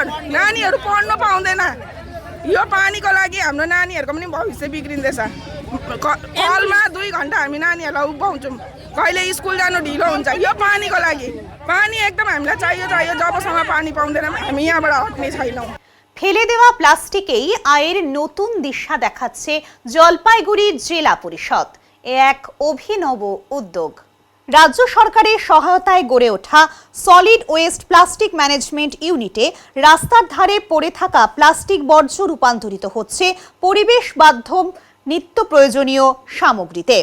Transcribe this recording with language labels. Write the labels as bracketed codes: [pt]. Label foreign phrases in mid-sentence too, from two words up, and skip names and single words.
[ne] नानीहरू पढ्नु पाउँदैन। यो पानीको लागि हाम्रो नानीहरूको पनि भविष्य बिग्रिँदैछ। कलमा 2 घन्टा हामी नानीहरूलाई उभ्याउँछौँ, कहिले स्कुल जानु ढिलो हुन्छ। यो पानीको लागि पानी एकदम हामीलाई चाहियो। जबसम्म पानी पाउँदैनौँ हामी यहाँबाट हट्ने छैनौँ। [bn] ফেলে দেওয়া প্লাস্টিকেই আয়ের নতুন দিশা দেখাচ্ছে জলপাইগুড়ি জেলা পরিষদ। এক অভিনব উদ্যোগ। রাজ্য সরকারের সহায়তায় গড়ে ওঠা [en] solid waste plastic management unit [bn] রাস্তার ধারে পড়ে থাকা প্লাস্টিক বর্জ্য রূপান্তরিত হচ্ছে পরিবেশ বান্ধব নিত্য প্রয়োজনীয় সামগ্রীতে।